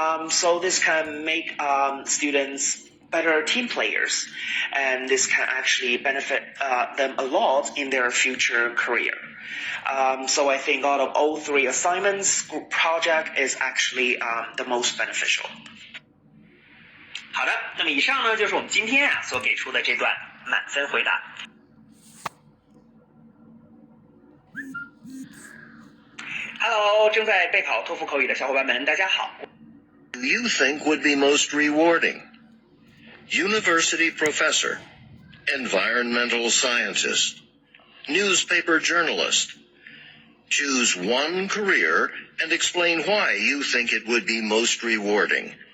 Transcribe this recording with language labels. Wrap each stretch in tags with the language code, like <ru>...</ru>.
<en>So this can make students better team players, and this can actually benefit them a lot in their future career. So I think out of all three assignments, group project is actually the most beneficial.</en> <zh>好的，那么以上呢就是我们今天所给出的这段满分回答。 Hello， 正在备考托福口语的小伙伴们，大家好。</zh> <en>Do you think would be most rewarding? University professor, environmental scientist, newspaper journalist. Choose one career and explain why you think it would be most rewarding.</en>